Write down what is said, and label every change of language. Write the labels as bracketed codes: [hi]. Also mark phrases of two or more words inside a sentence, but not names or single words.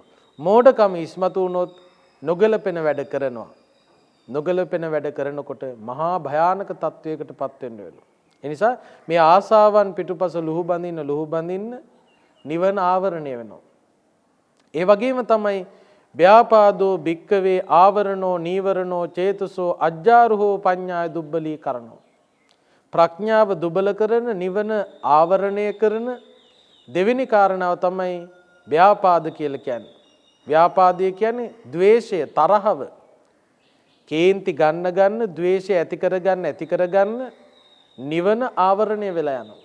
[si] මෝඩකම ඉස්මතු වුණොත් නොගැලපෙන වැඩ කරනවා. නොගැලපෙන වැඩ කරනකොට මහා භයානක තත්වයකටපත් වෙන්න වෙනවා. ඒ නිසා මේ ආසාවන් පිටුපස ලුහු බඳින්න නිවන ආවරණය වෙනවා. ඒ වගේම තමයි [pi] ව්‍යාපාදෝ භික්කවේ ආවරණෝ නීවරණෝ චේතසෝ අජ්ජාරුහෝ පඤ්ඤාය දුබ්බලී කරනෝ. [si] ප්‍රඥාව දුබල කරන නිවන ආවරණය කරන දෙවෙනි කාරණාව තමයි ව්‍යාපාද කියලා කියන්නේ. ව්‍යාපාදය කියන්නේ ද්වේෂය, තරහව. කේන්ති ගන්න ද්වේෂය ඇති කරගන්න නිවන ආවරණය වෙලා යනවා.